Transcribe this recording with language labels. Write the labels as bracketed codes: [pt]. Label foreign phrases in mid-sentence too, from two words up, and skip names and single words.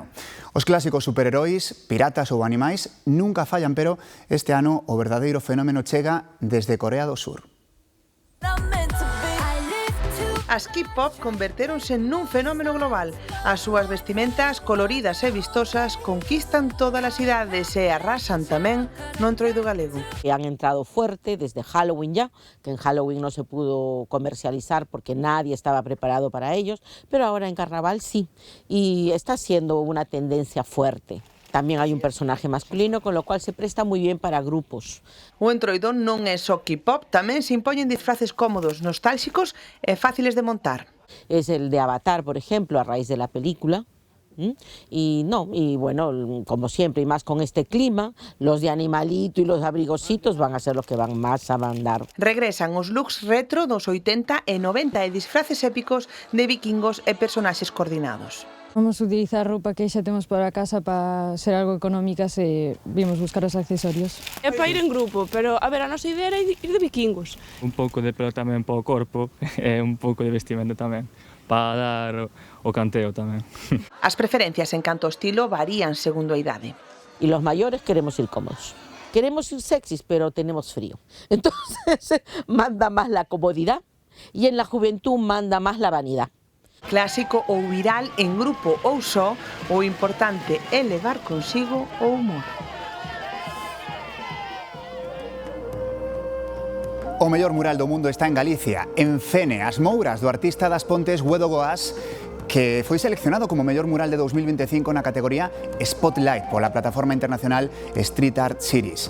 [gl] Os clásicos superheróis, piratas ou animais nunca fallan, pero este ano o verdadeiro fenómeno chega desde Corea do Sur. As K-pop convertéronse nun fenómeno global. As súas vestimentas coloridas e vistosas conquistan todas as idades e arrasan tamén no entroido galego. [es] Han entrado fuerte desde Halloween ya, que en Halloween no se pudo comercializar porque nadie estaba preparado para ellos, pero ahora en Carnaval sí, y está siendo una tendencia fuerte. También hay un personaje masculino, con lo cual se presta muy bien para grupos. [gl] O entroido non é só K-pop, tamén se impoñen disfraces cómodos, nostálxicos e fáciles de montar. [es] Es el de Avatar, por ejemplo, a raíz de la película. Y bueno, como siempre, y más con este clima, los de animalito y los abrigositos van a ser los que van más a mandar. [gl] Regresan os looks retro dos 80 e 90 e disfraces épicos de vikingos e personaxes coordinados. Vamos a utilizar roupa que xa temos para a casa para ser algo económicas e vimos buscar os accesorios. É para ir en grupo, pero a ver, a nosa idea era ir de vikingos. Un pouco de pelo tamén para o corpo e un pouco de vestimento tamén, para dar o canteo tamén. As preferencias en canto ao estilo varían segundo a idade. [es] Y los mayores queremos ir cómodos. Queremos ir sexys, pero tenemos frío. Entonces manda más la comodidad y en la juventud manda más la vanidad. [gl] Clásico ou viral en grupo ou só, o importante é levar consigo o humor. O mellor mural do mundo está en Galicia, en Fene, as mouras do artista das Pontes Guedo Goás, que foi seleccionado como mellor mural de 2025 na categoría Spotlight pola plataforma internacional Street Art Series.